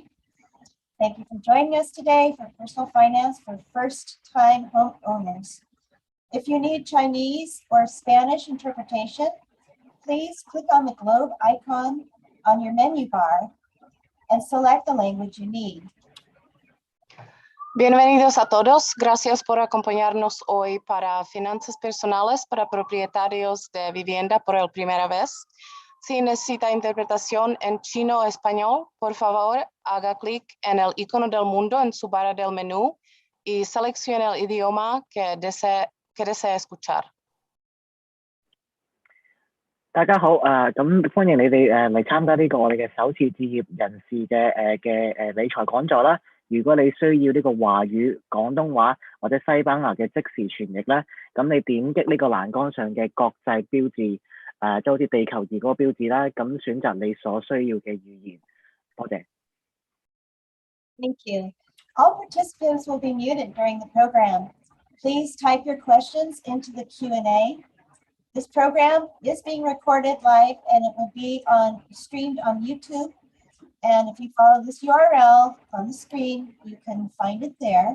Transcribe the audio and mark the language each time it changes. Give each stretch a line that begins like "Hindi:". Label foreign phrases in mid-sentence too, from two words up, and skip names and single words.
English: Thank you for joining us today for Personal Finance for First-Time Homeowners. If you need Chinese or Spanish interpretation, please click on the globe icon on your menu bar and select the language you need.
Spanish: Bienvenidos a todos. Gracias por acompañarnos hoy para Finanzas Personales para Propietarios de Vivienda por la primera vez. Si necesita interpretación en chino o español, por favor, haga clic en el icono del mundo en su barra del menú y seleccione el idioma que desea escuchar.
Cantonese: 大家好，咁歡迎你哋嚟參加呢個我哋嘅首次置業人士嘅理財講座啦。如果你需要呢個華語、廣東話或者西班牙嘅即時傳譯咧，咁你點擊呢個欄杆上嘅國際標誌，就好似地球儀嗰個標誌啦，咁選擇你所需要嘅語言。多謝。
English: Thank you. All participants will be muted during the program. Please type your questions into the Q&A. This program is being recorded live and it will be streamed on YouTube. And if you follow this URL on the screen, you can find it there.